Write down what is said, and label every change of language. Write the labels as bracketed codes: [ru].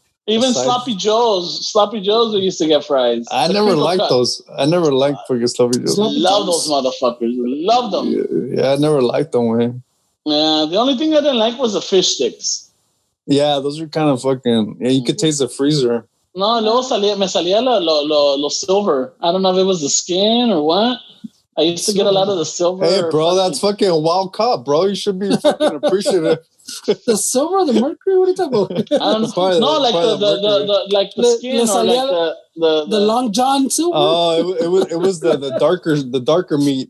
[en] Even Sloppy Joe's, we used to get fries. I never liked those. I never liked fucking Sloppy Joe's. Love those motherfuckers. Love them. Yeah, I never liked them, man. Yeah, the only thing I didn't like was the fish sticks. Yeah, those are kind of fucking. Yeah, you could taste the freezer. [es] No, luego me salía lo silver. [en] I don't know if it was the skin or what. I used to get a lot of the silver. Hey, bro, that's fucking wild cop, bro. You should be fucking appreciative. The silver, the mercury. What are you talking about? I don't know. No, like the skin or like the long john silver. Oh, it was the darker meat.